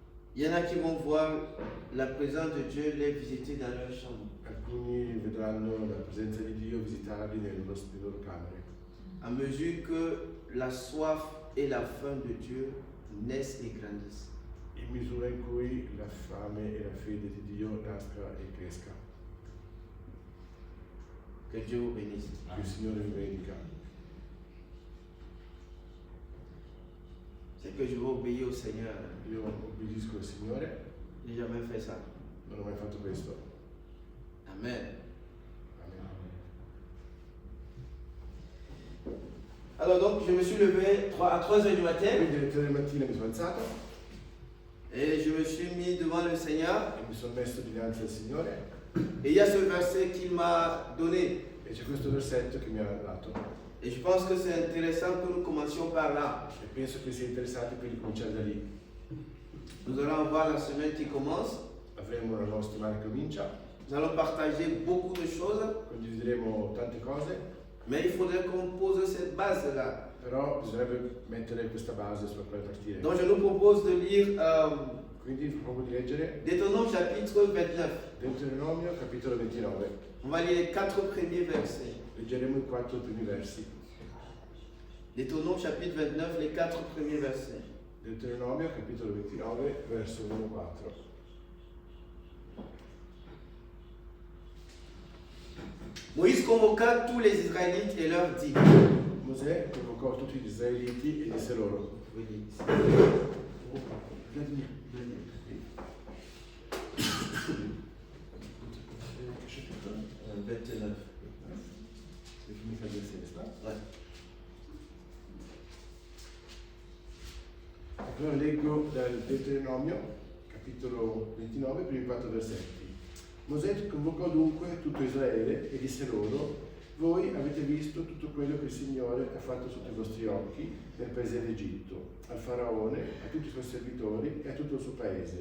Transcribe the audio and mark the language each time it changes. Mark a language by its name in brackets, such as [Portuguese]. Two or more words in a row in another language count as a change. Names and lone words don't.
[French] Il y en a qui vont voir la présence de Dieu les visiter dans leur chambre. [Italian] Alcuni vedranno la presenza di Dio visitarli nelle loro camere. [French] À mesure que la soif et la faim de Dieu naissent et grandissent. [Italian] In misura in cui la fame e la fede di Dio nasca e cresca. [French] Que Dieu vous bénisse. [Italian] Che il Signore vi benedica. [French] C'est que je vais obéir au Seigneur. [Italian] Io obbedisco al Signore, [French] J'ai jamais fait ça. [Italian] non ho mai fatto questo. [French] Amen. [Italian] Amen. [French] Alors donc, je me suis levé à 3 heures du matin [Italian] Quindi alle 3 del mattino mi sono alzato [French] et je me suis mis devant le Seigneur. [Italian] e mi sono messo dinanzi al Signore [French] Et il y a ce verset qu'il m'a donné. [Italian] e c'è questo versetto che mi ha dato. [French] Et je pense que c'est intéressant que nous commencions par là. [Italian] E penso che sia interessante quindi cominciare da lì. [French] Nous allons voir la semaine qui commence. [Italian] Avremo la nostra settimana che comincia, [French] Nous allons partager beaucoup de choses. [Italian] condivideremo tante cose, [French] Mais il faudrait qu'on pose cette base-là. [Italian] però bisognerebbe mettere questa base sulla quale partire. [French] Donc je nous propose de lire [Italian] Quindi vi propongo di leggere [French] Deutéronome chapitre 29. [Italian] Deuteronomio capitolo 29. [French] On va lire les 4 premiers versets. [Italian] Leggeremo i 4 primi versi. [French] Deutéronome chapitre 29, les 4 premiers versets. [Italian] Deuteronomio capitolo 29 verso 1-4. [French] Moïse convoqua tous les Israélites et leur dit. [Italian] Mosè convocò tutti gli israeliti e disse loro: [French] Vladimir. 29. C'est fini quel verset, n'est-ce pas? Ouais. [Italian] Allora leggo dal Deuteronomio, capitolo 29, primi 4 versetti. Mosè convocò dunque tutto Israele e disse loro: voi avete visto tutto quello che il Signore ha fatto sotto i vostri occhi nel paese d'Egitto, al faraone, a tutti i suoi servitori e a tutto il suo paese.